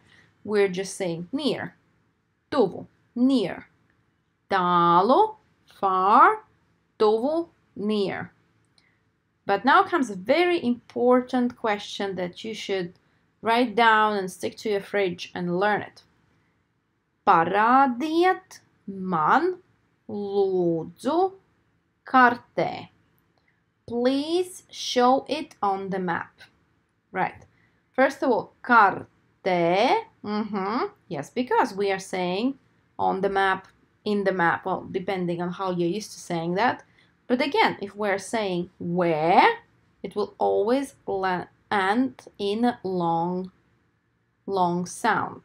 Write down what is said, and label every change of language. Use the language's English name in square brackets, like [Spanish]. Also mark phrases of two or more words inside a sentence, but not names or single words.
[English] We're just saying near, tuvu, near. Tālu, far, tuvu, near. But now comes a very important question that you should write down and stick to your fridge and learn it. [Latvian] Parādiet man lūdzu kartē. [English] Please show it on the map. Right. First of all, kartē. Yes, because we are saying on the map, in the map. Well, depending on how you're used to saying that. But again, if we're saying where, it will always end in a long sound.